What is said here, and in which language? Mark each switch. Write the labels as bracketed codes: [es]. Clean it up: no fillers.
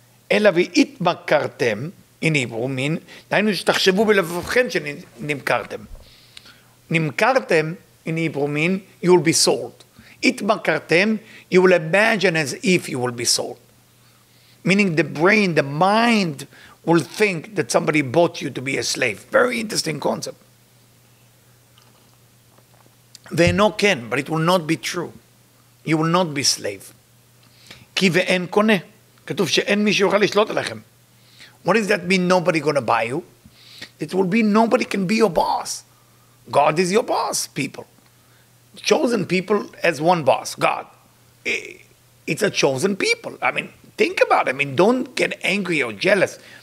[he] אלא והתמכרתם, [en] in Hebrew, mean, [he] דהיינו שתחשבו בלבבכם שנמכרתם. [en] נמכרתם, in Hebrew, mean, you will be sold. התמכרתם, you will imagine as if you will be sold. Meaning the brain, the mind, will think that somebody bought you to be a slave. Very interesting concept. [he] ואינו כן, [en] but it will not be true. You will not be slave. [he] כי ואין קונה. כתוב שאין מי שיוכל לשלוט עליכם. [en] What does that mean, nobody going to buy you? It will be nobody can be your boss. God is your boss, people. Chosen people as one boss, God. It's a chosen people. I mean, think about it. I mean, don't get angry or jealous.